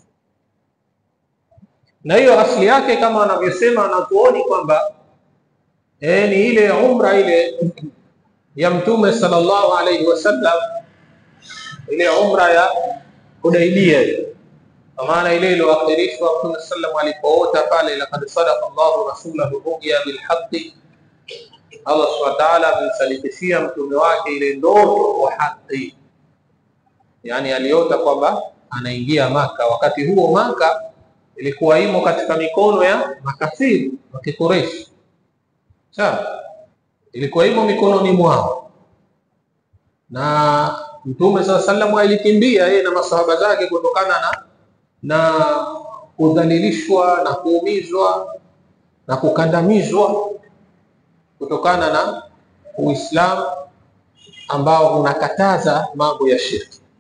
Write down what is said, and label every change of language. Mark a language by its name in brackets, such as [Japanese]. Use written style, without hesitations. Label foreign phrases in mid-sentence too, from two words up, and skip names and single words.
[Swahili] Na hiyo asili yake kama anavyosema wanazuoni kwamba ni ile umra ile ya Mtume [Arabic] صلى الله عليه وسلم, [Swahili] ile umra ya Hudaybiyah, kwa maana ile iliyoakhirishwa Mtume sallallahu alipoota pale, [Arabic] لقد صدق الله رسوله الرؤيا بالحق, [Swahili] Allah [Arabic] سبحانه وتعالى [Swahili] amemsadikishia mtume wake ile ndoto kwa haki, yani aliota kwamba anaingia Maka. Wakati huo Maka ilikuwa imo katika mikono ya makafiri wa Quraysh. Sawa, ilikuwa imo mikononi mwao, na Mtume sallallahu alikimbia yeye na masahaba zake kutokana na kudhalilishwa na kuumizwa na kukandamizwa kutokana na Uislamu ambao unakataza mambo ya shirki.